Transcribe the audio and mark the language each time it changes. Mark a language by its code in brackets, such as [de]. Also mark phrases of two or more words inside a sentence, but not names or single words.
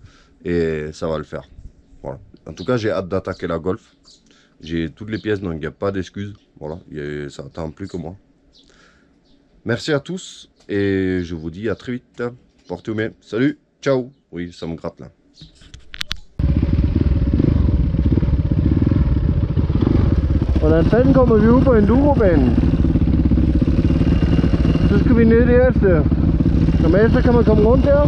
[fr] Et ça va le faire. Voilà. En tout cas, j'ai hâte d'attaquer la Golf. J'ai toutes les pièces, donc il n'y a pas d'excuses. Voilà, ça attend plus que moi. Merci à tous et je vous dis à très vite. Portez-vous bien. Salut, ciao. Oui, ça me gratte là. [da] Og den fanden kommer vi ud på endurobanen. Så skal vi ned der et sted. Normalt så kan man komme rundt der.